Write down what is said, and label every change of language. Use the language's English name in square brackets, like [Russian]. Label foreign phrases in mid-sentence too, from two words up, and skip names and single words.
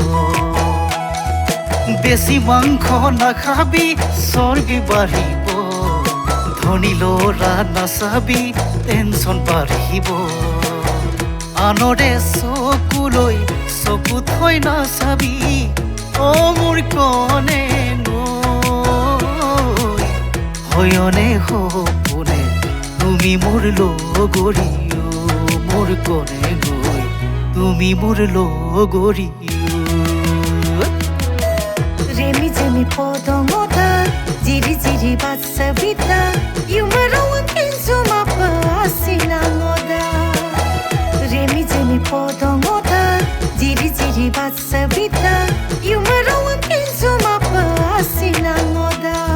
[Assamese] বেশি মাংস নাখাবি চৰ্বি বাঢ়িব ধনী ল'ৰা নাচাবি টেনচন বাঢ়িব আনৰে চকুলৈ চকু থৈ নাচাবি অ মোৰ কনে হয়নে সপোনে তুমি মোৰ লগৰী মোৰ কনে গৈ তুমি মোৰ লগৰী [Karbi] Remi jemi podongoda, jiri jiri batsabida, yumarawang kinsumapa asinangoda. Remi jemi podongoda, jiri jiri batsabida, yumarawang kinsumapa asinangoda.